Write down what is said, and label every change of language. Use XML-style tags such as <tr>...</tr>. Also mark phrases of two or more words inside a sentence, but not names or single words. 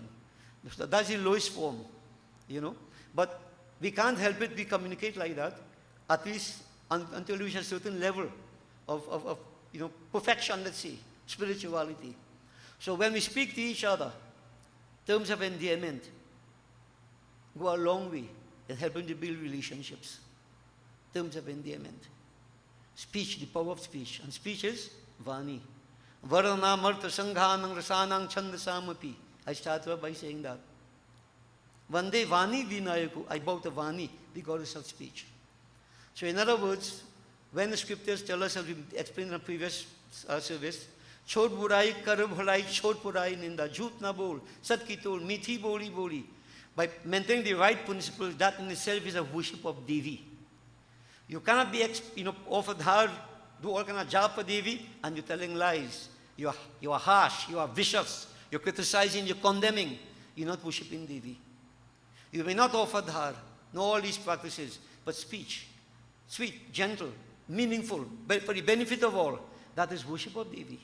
<en>That's the lowest form, you know. But we can't help it, we communicate like that, at least until we reach a certain level of perfection, let's say, spirituality. So when we speak to each other, terms of endearment go a long way in helping to build relationships. Terms of endearment. Speech, the power of speech. And speech is Vani.</en> <sa>वर्णानामर्थसंघानां रसानां छन्दसामपि.</sa> <en>I started by saying that.</en> <sa>वन्दे वाणीविनायकौ.</sa> <en>I bought a Vani, the goddess of speech. So in other words, when the scriptures tell us, as we explained in the previous service,</en> <hi>छोड़ बुराई कर भलाई, छोड़ पराई निंदा, झूठ न बोल, सत की तोल, मीठी बोली बोली.</hi> <en>By maintaining the right principles, that in itself is a worship of Devi. You cannot be, offered her, do all kind of job for Devi, and you're telling lies. You are harsh, you are vicious, you're criticizing, you're condemning. You're not worshiping Devi. You may not offer her, no all these practices, but speech, sweet, gentle, meaningful, but for the benefit of all, that is worship of Devi.</en>